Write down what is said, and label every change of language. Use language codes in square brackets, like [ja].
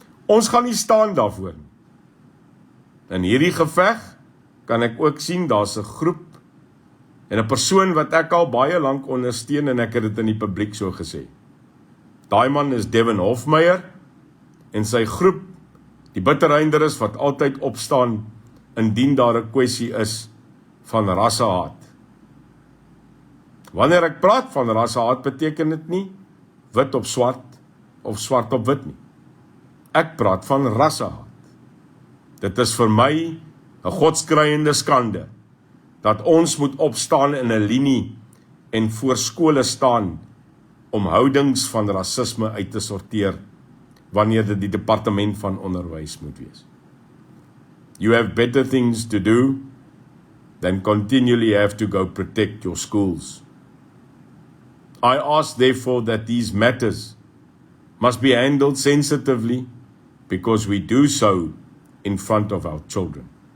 [af] Ons gaan nie staan daarvoor nie. In hierdie geveg kan ek ook sien daar's 'n groep en 'n persoon wat ek al baie lank ondersteun, en ek het dit in die publiek so gesê. Daai man is Devin Hofmeyer en sy groep, die bitterheinderes wat altyd opstaan indien daar 'n kwessie is van rassehaat. Wanneer ek praat van rassehaat, beteken dit nie wit op swart, of swart op wit nie. Ek praat van rassehaat. Dit is vir my 'n godskreiende skande dat ons moet opstaan in 'n linie en voor skole staan om houdings van rasisme uit te sorteer wanneer dit die departement van onderwys moet wees. [en] You have better things to do than continually have to go protect your schools. I ask therefore that these matters must be handled sensitively because we do so in front of our children.